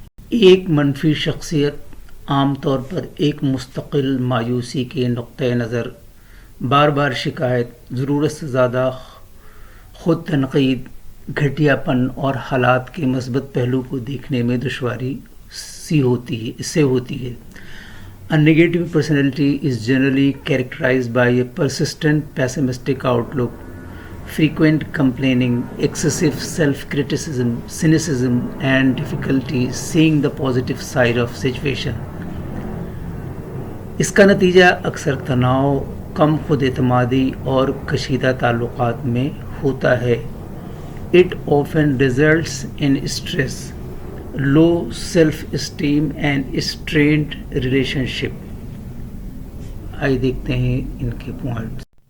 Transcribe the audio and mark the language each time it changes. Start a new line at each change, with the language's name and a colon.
Urdu: ایک منفی شخصیت عام طور پر ایک مستقل مایوسی کے نقطۂ نظر, بار بار شکایت, ضرورت سے زیادہ خود تنقید, گھٹیا پن اور حالات کے مثبت پہلو کو دیکھنے میں دشواری سے ہوتی ہے.
English: A negative personality is generally characterized by a persistent pessimistic outlook, frequent complaining, excessive self-criticism, cynicism, and difficulty seeing the positive side of situation.
Urdu: اس کا نتیجہ اکثر تناؤ, کم خود اعتمادی اور کشیدہ تعلقات میں ہوتا ہے.
English: It often results in stress, low self-esteem and strained relationship.
Urdu: آئیے دیکھتے ہیں ان کے پوائنٹس.